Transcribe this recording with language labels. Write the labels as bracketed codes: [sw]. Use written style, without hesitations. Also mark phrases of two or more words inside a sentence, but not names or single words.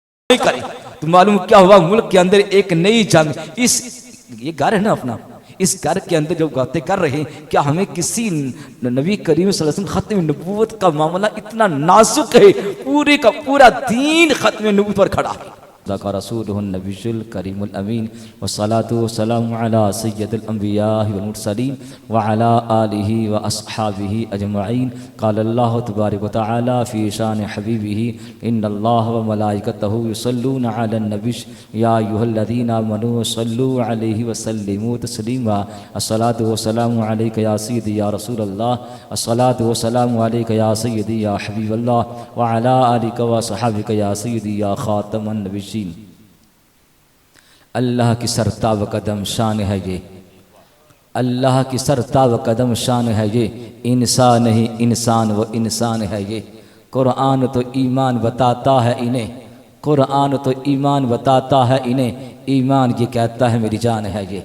[hi] करे तो मालूम क्या हुआ, मुल्क के अंदर एक नई जंग, इस ये घर है ना अपना, इस घर के अंदर जो बातें कर रहे हैं, क्या हमें किसी नबी करीम [ar] صلى الله عليه وسلم [hi] खत्म नबूवत का मामला इतना नाजुक है, पूरे का पूरा दीन खत्म नबूवत पर खड़ा है। [ar] رسوله النبي الكريم الأمين والصلاة والسلام على سيد الأنبياء والمرسلين وعلى آله وأصحابه أجمعين. قال الله تبارك وتعالى في شأن حبيبه إن الله وملائكته يصلون على النبي يا أيها الذين آمنوا صلوا عليه وسلموا تسليما. الصلاة والسلام عليك يا سيدي يا رسول الله، الصلاة والسلام عليك يا سيدي يا حبيب الله وعلى آلك وأصحابك يا سيدي يا خاتم النبيين. [hi] अल्लाह की सरता व कदम शान है ये, अल्लाह की सरता व कदम शान है ये, इंसान नहीं इंसान व इंसान है ये। कुरान तो ईमान बताता है इन्हें, कुरान तो ईमान बताता है इन्हें, ईमान ये कहता है मेरी जान है ये।